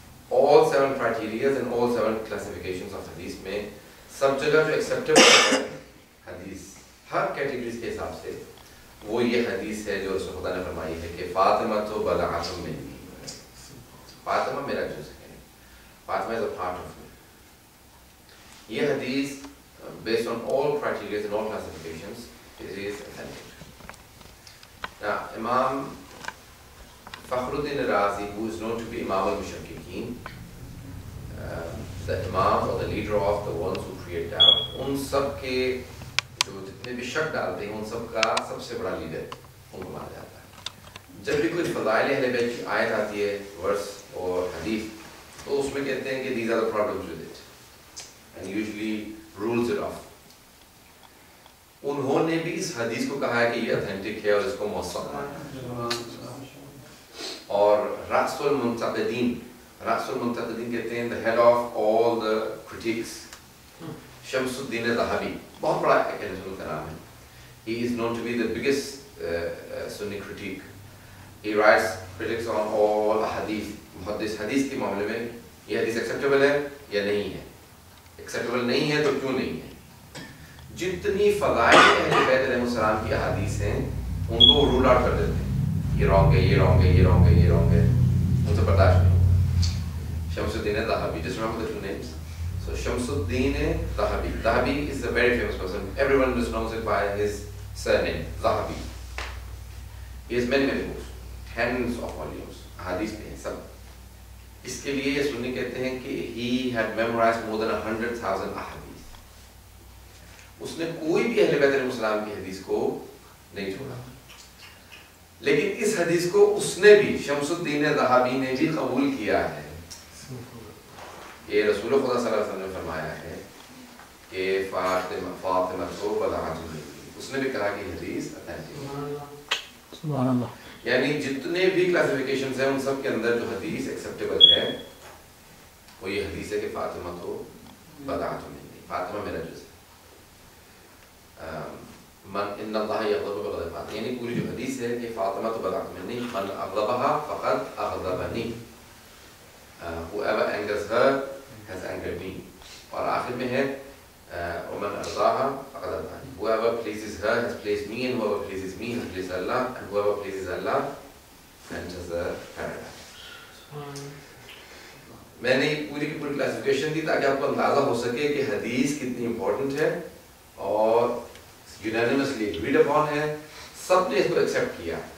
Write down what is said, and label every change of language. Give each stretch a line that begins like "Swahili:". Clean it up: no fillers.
English: all 7 criterias and all 7 classifications of
Urdu: حدیث میں سب جگہ جو ایکسیپٹیبل ہے حدیث ہر کیٹیگریز کے حساب سے وہ یہ حدیث ہے جو رسول خدا نے فرمائی ہے کہ
Arabic: فاطمہ تو بضعۃ منی،
Urdu: فاطمہ میرا جز ہے، Fatima
English: is a part of me.
Urdu: یہ حدیث
English: based on all criteria and all classifications it is authentic. Now Imam Fakhruddin Razi, who is known to be Imam al-Mushakkikin, the Imam or the leader of the ones who create doubt,
Urdu: ان سب کے جو جتنے بھی شک ڈالتے ہیں ان سب کا سب سے بڑا لیڈر ان کو مانا جاتا ہے. جب بھی کوئی فضائل اہل بیت کی آیت آتی ہے، ورس اور حدیث، تو اس میں کہتے ہیں کہ
English: these are the problems with it and usually rules it off.
Urdu: انہوں نے بھی اس حدیث کو کہا ہے کہ یہ اتھینٹک ہے اور اس کو موثق ہے. اور رأس المنتقدین کہتے ہیں
English: the head of all the critics،
Urdu: شمس الدین ذہبی، بہت بڑا ایک اہل سنت کا نام ہے.
English: he is known to be the biggest Sunni critic. he writes critics on all hadith.
Urdu: محدث حدیث کے معاملے میں یہ حدیث ایکسیپٹیبل ہے یا نہیں ہے، ایکسیپٹیبل نہیں ہے تو کیوں نہیں ہے. جتنی فضائل اہل بیت علیہ السلام کی احادیث ہیں ان کو رول آؤٹ کر دیتے ہیں، یہ رانگ ہے، یہ رانگ ہے، یہ رانگ ہے، یہ رانگ ہے، ان سے برداشت نہیں ہوگا.
English: Shamsuddin Zahabi, just remember the 2 names. So Shamsuddin Zahabi. Zahabi is a very famous person. Everyone just knows it by his surname, Zahabi. He has many books, tens of volumes.
Urdu: Hadith mein sab. اس کے لیے یہ سنی کہتے ہیں کہ
English: he had memorized more than 100,000 ahadith.
Urdu: اس نے کوئی بھی اہل بیت علیہ السلام کی حدیث کو نہیں چھوڑا، لیکن اس حدیث کو اس نے بھی، شمس الدین ذہبی نے بھی قبول کیا ہے. یہ رسول خدا صلی اللہ علیہ وسلم نے فرمایا ہے کہ فاطمہ کو
Arabic: بضعۃ منی،
Urdu: اس نے بھی کہا کہ حدیث اتھینٹک. سبحان اللہ. یعنی جتنے بھی کلاسیفیکیشنز ہیں ان سب کے اندر جو حدیث ایکسیپٹیبل ہے وہ یہ حدیث ہے کہ
Arabic: فاطمہ تو بضعۃ منی،
Urdu: فاطمہ میرا جز ہے.
Arabic: من ان اللہ یغضب بغضب فاطمہ،
Urdu: یعنی پوری جو حدیث ہے کہ
Arabic: فاطمہ تو بضعۃ منی، من اغضبها فقد اغضبنی،
English: whoever angers her has angered me.
Urdu: اور آخر میں ہے
Arabic: ومن ارضاها فقد ارضانی،
English: whoever pleases her has pleased me, and whoever pleases me has pleased Allah, and whoever pleases Allah enters the paradise.
Urdu: میں نے پوری کی پوری کلاسیفیکیشن دی تاکہ آپ کو اندازہ ہو سکے کہ حدیث کتنی امپورٹنٹ ہے اور یونانیمسلی اگریڈ اپون ہے، سب نے اس کو ایکسیپٹ کیا.